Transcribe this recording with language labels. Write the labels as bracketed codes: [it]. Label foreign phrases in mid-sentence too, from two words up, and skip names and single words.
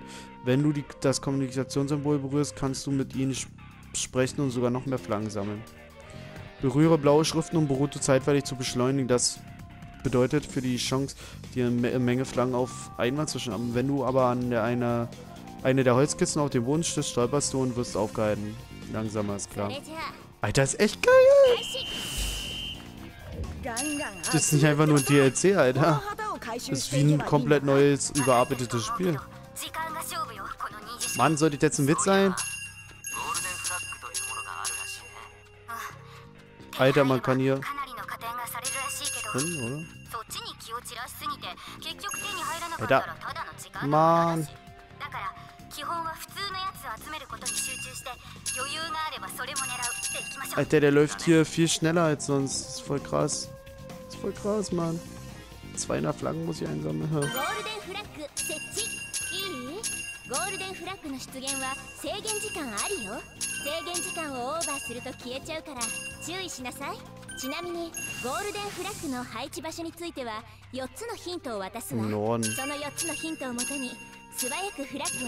[de] Wenn du das Kommunikationssymbol berührst, kannst du mit ihnen sprechen und sogar noch mehr Flaggen sammeln. Berühre blaue Schriften, um Boruto zeitweilig zu beschleunigen. Das bedeutet für die Chance, dir eine Menge Flaggen auf einmal zu schnappen. Wenn du aber an eine der Holzkisten auf dem Boden stößt, stolperst du und wirst aufgehalten. Langsamer ist [ja] そ [de] klar. [ja] れじゃあ [de] Alter, ist echt geil! [ja] 開始ガンガン [de] Das ist nicht einfach nur ein DLC, [ja] この [de] Alter. [ja] 旗を回収 [de] Das [ja] し [de] ist [ja] て [de] wie [ja] いけ [de] ein [ja] ばいいんだ [de] komplett neues, überarbeitetes Spiel. [ja] 時間が勝負よこの二次試験 [de] Mann, sollte das jetzt ein Witz sein? [ja] ゴールデンフラッグというものがあるらしいね。 [de] Alter, man kann hier [ja] かなりの加点がされるらしいけど [de] drin, oder? [ja] そっちに気を散らしすぎて結局手に入らなかったらただの時間の無駄 [de] Mann. [ja] だしだから基本は普通のやつを集めることに集中して余裕があればそれも狙うっていきましょう [de] Alter, der läuft hier viel schneller als sonst. Das ist voll krass. Das ist voll krass, Mann. 200 Flaggen muss ich einsammeln. [ja] ゴールデンフラッグ設置いいゴールデンフラッグの出現は制限時間あるよ。制限時間をオーバーすると消えちゃうから注意しなさい。ちなみにゴールデンフラッグの配置場所については4つのヒントを渡すわ。 [de] Im Norden. [ja] その4つのヒントをもとに素早くフラッグを